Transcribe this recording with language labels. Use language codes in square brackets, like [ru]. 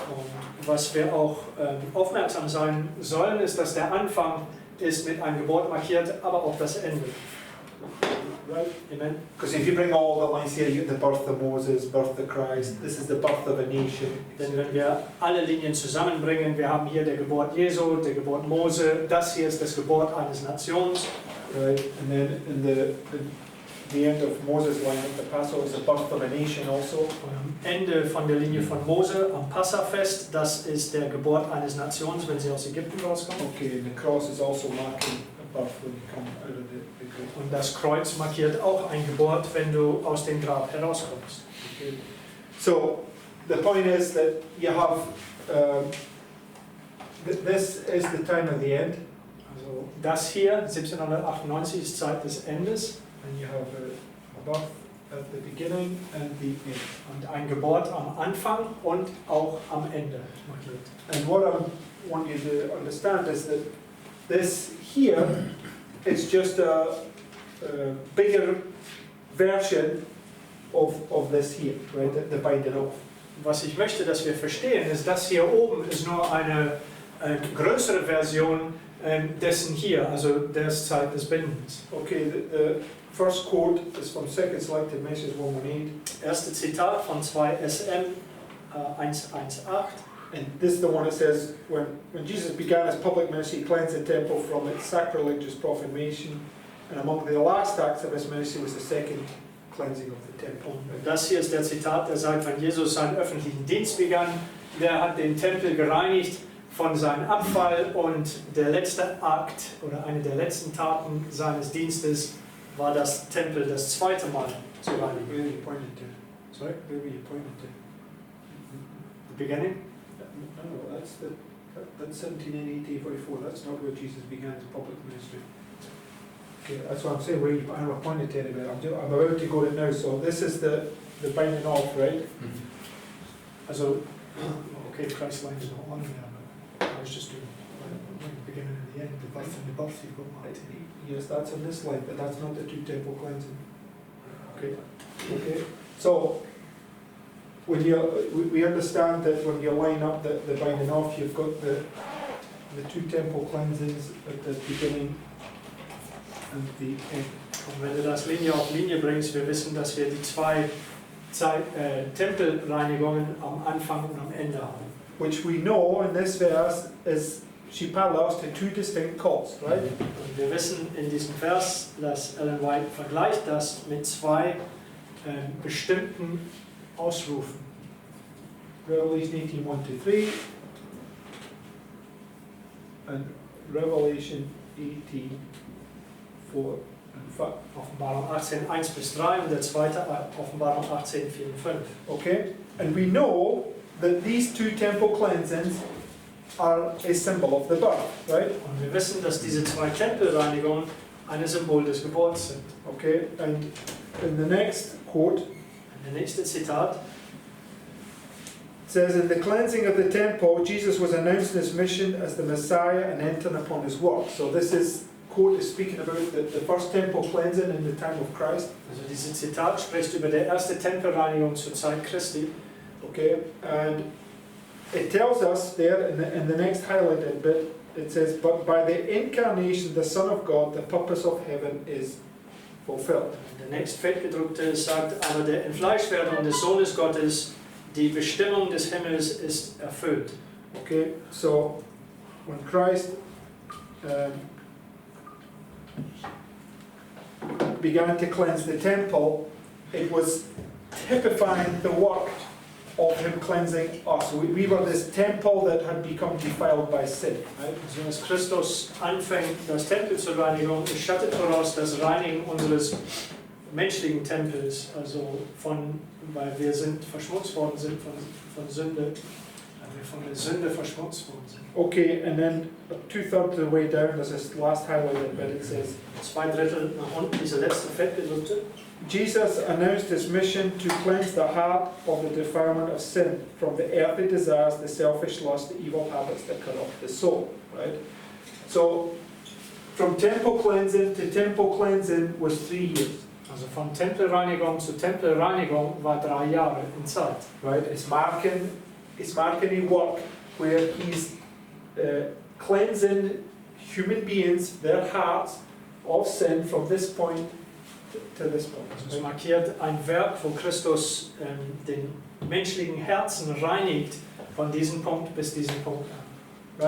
[de] Und was wir auch aufmerksam sein sollen, ist, dass der Anfang ist mit einer Geburt markiert, aber auch das Ende. [en] Right? Amen. Because if you bring all the lines here, you get the birth of Moses, birth of Christ, this is the birth of a nation. [de] Denn wenn wir alle Linien zusammenbringen, wir haben hier der Geburt Jesu, der Geburt Mose, das hier ist das Geburt eines Nations. [en] Right? And then in the end of Moses' line at the Passover is the birth of a nation also. [de] Und am Ende von der Linie von Mose am Passafest, das ist der Geburt eines Nations, wenn sie aus Ägypten rauskommen. [en] Okay, and the cross is also marking a birth when you come out of the grave. [de] Und das Kreuz markiert auch eine Geburt, wenn du aus dem Grab herauskommst. [en] Okay. So the point is that you have this is the time of the end. [de] Also das hier, 1798, ist Zeit des Endes. [en] And you have a birth at the beginning and the end. [de] Und eine Geburt am Anfang und auch am Ende markiert. [en] And what I want you to understand is that this here is just a bigger version of this here, right? The binding off. [de] Was ich möchte, dass wir verstehen, ist, das hier oben ist nur eine größere Version dessen hier, also der Zeit des Bindens. [en] Okay, the first quote is from Second Selected Message 118. [de] Erste Zitat von 2 SM 118. [en] And this is the one that says, when Jesus began his public ministry, he cleansed the temple from its sacrilegious profanation, and among the last acts of his ministry was the second cleansing of the temple. [de] Und das hier ist der Zitat, der sagt, wenn Jesus seinen öffentlichen Dienst begann, der hat den Tempel gereinigt von seinem Abfall, und der letzte Akt oder eine der letzten Taten seines Dienstes war das Tempel das zweite Mal zu reinigen. [en] Where are you pointing to? Sorry? Where were you pointing to? The beginning? No, that's 1780, 44. That's not where Jesus began his public ministry. Okay, that's what I'm saying, where you put arrow pointed to it, I'm about to go to it now, so this is the binding off, right? Also, okay, Christ's line is not on there, but I was just doing the beginning and the end, the birth and the birth you've got marked here. Yes, that's on this line, but that's not the two temple cleansing. Okay. Okay. So when we understand that when you line up the binding off, you've got the two temple cleansings at the beginning and the end. [de] Und wenn du das Linie auf Linie bringst, wir wissen, dass wir die zwei Tempelreinigungen am Anfang und am Ende haben. [en] Which we know in this verse is she parallels to two distinct calls, right? [de] Und wir wissen in diesem Vers, dass Ellen White vergleicht das mit zwei bestimmten Ausrufen. [en] Revelation 18, 1-3 and Revelation 18, 4 and 5. [de] Offenbarung 18, 1-3 und der zweite Offenbarung 18, 4 und 5. [en] Okay? And we know that these two temple cleansings are a symbol of the birth, right? [de] Und wir wissen, dass diese zwei Tempelreinigungen ein Symbol des Geburts sind. [en] Okay? And in the next quote, [de] Der nächste Zitat. [en] it says, in the cleansing of the temple, Jesus was announcing his mission as the Messiah and entering upon his work. So this quote is speaking about the first temple cleansing in the time of Christ. [de] Also dieses Zitat spricht über die erste Tempelreinigung zur Zeit Christi. [en] Okay, and it tells us there in the next highlighted bit, it says, but by the incarnation, the Son of God, the purpose of heaven is fulfilled. [de] Der nächst fettgedruckte sagt, aber der Entfleischwerdung des Sohnes Gottes, die Bestimmung des Himmels ist erfüllt. [en] Okay, so when Christ began to cleanse the temple, it was typifying the work of him cleansing us. We were this temple that had become defiled by sin. Right? [de] Also als Christus anfängt, das Tempel zu reinigen, es schattet voraus das Reinigen unseres menschlichen Tempels, also weil wir verschmutzt worden sind von Sünde, weil wir von der Sünde verschmutzt worden sind. [en] Okay, and then 2/3 of the way down, there's this last highlighted bit, it says, [de] 2/3 nach unten, diese letzte fettgedruckte. [en] Jesus announced his mission to cleanse the heart of the defilement of sin from the earthly desires, the selfish lust, the evil habits that corrupt the soul. Right? So, from temple cleansing to temple cleansing was 3 years. [de] Also von Tempelreinigung zu Tempelreinigung war 3 Jahre in Zeit. [en] Right? It's marking a work where he's cleansing human beings, their hearts, of sin from this point to this point. [de] Also es markiert ein Werk, wo Christus den menschlichen Herzen reinigt von diesem Punkt bis diesem Punkt an.